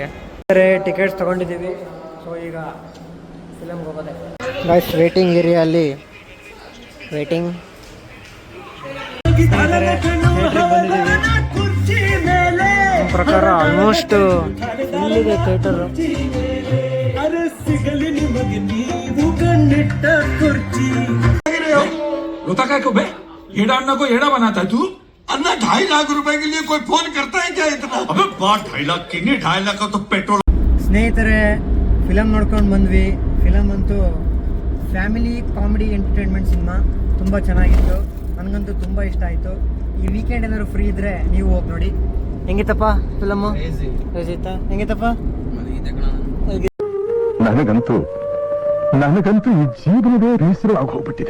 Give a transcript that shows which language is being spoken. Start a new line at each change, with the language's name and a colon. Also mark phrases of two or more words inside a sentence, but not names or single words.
Kannada: ಟಿಕೆಟ್ಸ್ ತೊಗೊಂಡಿದ್ದೀವಿ. ಸೊ ಈಗ ಫಿಲಮ್ಗೆ ಹೋಗೋದೆ. ಗೈಸ್ ವೇಟಿಂಗ್ ಏರಿಯಲ್ಲಿ ವೇಟಿಂಗ್. ಬಂದಿದ್ದೀವಿ. ನಮ್ಮ ಪ್ರಕಾರ ಆಲ್ಮೋಸ್ಟ್ ಇಲ್ಲಿದೆ ಥಿಯೇಟರು.
Hindi: रोता काय को बे? येड़ा अन्ना को येड़ा बनाता है तू? अन्ना 2.5 लाख रुपए के लिए कोई फोन करता है क्या इतना? अबे बात 2.5 लाख की नहीं, 2.5 लाख का तो पेट्रोल.
Kannada: ಸ್ನೇಹಿತರೆ ಫಿಲಮ್ ನೋಡ್ಕೊಂಡು ಬಂದ್ವಿ. ಫಿಲಮ್ ಅಂತೂ ಫ್ಯಾಮಿಲಿ ಕಾಮಿಡಿ ಎಂಟರ್ಟೈನ್ಮೆಂಟ್ ಸಿನಿಮಾ. ತುಂಬ ಚೆನ್ನಾಗಿತ್ತು, ನನಗಂತೂ ತುಂಬ ಇಷ್ಟ ಆಯಿತು. ಈ ವೀಕೆಂಡ್ ಏನಾದ್ರು ಫ್ರೀ ಇದ್ದರೆ ನೀವು ಹೋಗಿ ನೋಡಿ. ಹೆಂಗಿತ್ತಪ್ಪ ಫಿಲಮ್ಮು? ಕ್ರೇಜಿ ಇತ್ತಾ? ಹೆಂಗಿತ್ತಪ್ಪ? ನನಗಂತೂ ಈ ಜೀವನವೇ ಬೇಸರ ಆಗೋಗ್ಬಿಟ್ಟಿದೆ.